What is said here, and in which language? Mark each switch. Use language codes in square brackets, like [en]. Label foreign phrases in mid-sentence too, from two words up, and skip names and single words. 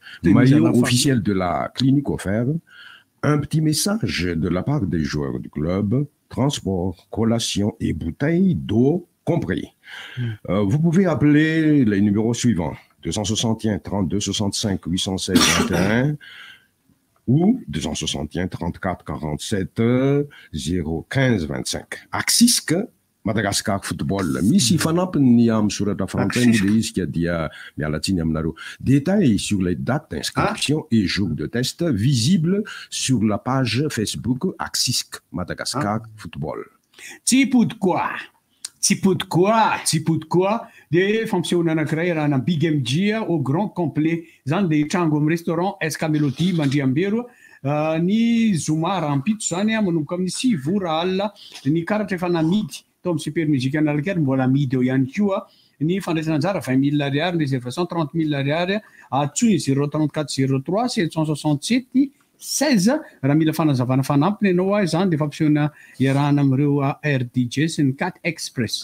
[fr] Maillot officiel de la clinique offert, un petit message de la part des joueurs du club, transport, collation et bouteilles d'eau compris. Vous pouvez appeler les numéros suivants 261 32 65 816 21 ou 261 34 47 015 25. [mg] Axisk Madagascar Football. Misy fanampiny amin'ny soratra frantsay moa izy ka dia mialatsiny aminareo. [fr] Détails sur les dates d'inscription et jours de test visibles sur la page Facebook Axisk Madagascar Football. [mg] Tsy pody koa dia fampisehoana anankiray rahana Big MG [fr] au grand complet [mg] zany dia trango amin'ny restaurant SK Mélodie Mandriambero ny Zoma rampitso zany manomboka amin'ny 6 ora alina ny karatra efa namidy tao amin'ny super musique analakary mbola amidy eo ihany koa ny fandraisana anjara 20 000 ariary ny réservation 30 000 ariary atsoy 034 03 767 16 raha mila fanazavana fanampiny ianao zany dia fampisehoana iarahana amin'ireo RDJ sy ny 4 Express.